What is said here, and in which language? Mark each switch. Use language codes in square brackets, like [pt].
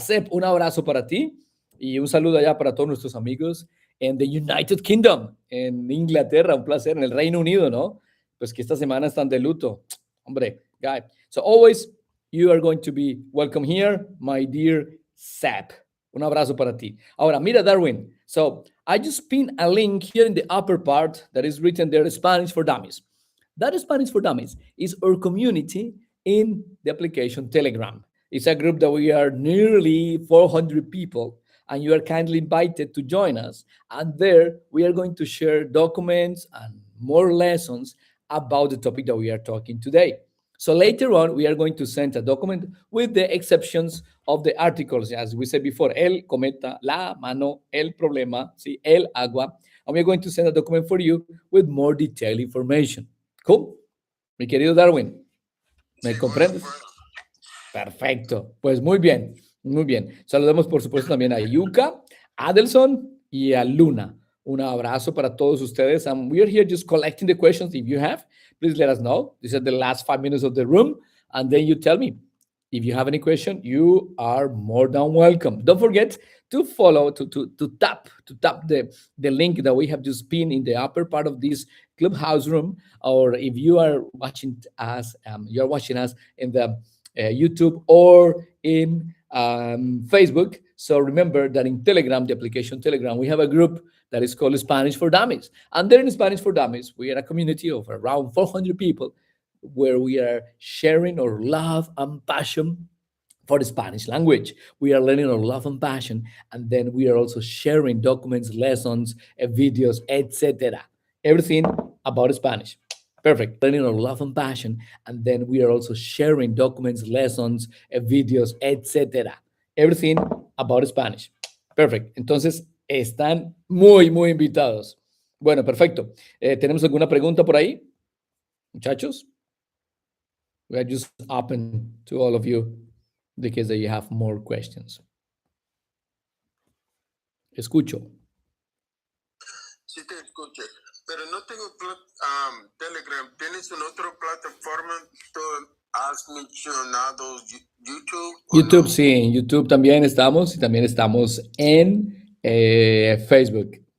[es] Sep, un abrazo para ti y un saludo allá para todos nuestros amigos en [en] the United Kingdom, [es] en Inglaterra. Un placer, en el Reino Unido, ¿no? Pues que esta semana están de luto. Hombre, [en] guy. So always you are going to be welcome here, my dear Sap. [es] Un abrazo para ti. Ahora, mira, Darwin. [en] So I just pinned a link here in the upper part that is written there, Spanish for Dummies. That Spanish for Dummies is our community in the application Telegram. It's a group that we are nearly 400 people, and you are kindly invited to join us. And there we are going to share documents and more lessons about the topic that we are talking today. So later on, we are going to send a document with the exceptions of the articles, as we said before, [es] el cometa, la mano, el problema, sí, el agua. [en] And we're going to send a document for you with more detailed information. Cool. [es] Mi querido Darwin, ¿me comprendes? Perfecto. Pues muy bien, muy bien. Saludamos, por supuesto, también a Yuka, Adelson y a Luna. Un abrazo para todos ustedes. [en] And we are here just collecting the questions. If you have, please let us know. These are the last 5 minutes of the room. And then you tell me. If you have any question, you are more than welcome. Don't forget to follow, to tap the link that we have just pinned in the upper part of this Clubhouse room. Or if you are watching us, in the YouTube or in Facebook. So remember that in Telegram, the application Telegram, we have a group that is called Spanish for Dummies. And there in Spanish for Dummies, we are a community of around 400 people where we are sharing our love and passion for the Spanish language. We are learning our love and passion, and then we are also sharing documents, lessons, videos, etc. Everything about Spanish. Perfect. Learning our love and passion, and then we are also sharing documents, lessons, videos, etc. Everything about Spanish. Perfect. [es] Entonces, están muy, muy invitados. Bueno, perfecto. ¿Tenemos alguna pregunta por ahí, muchachos? [en] We are just open to all of you because you have more questions. [es] Escucho. Sí te escucho, pero no tengo Telegram. ¿Tienes una otra plataforma? ¿Tú has mencionado YouTube? YouTube, no? sí, en YouTube también estamos y también estamos en Facebook.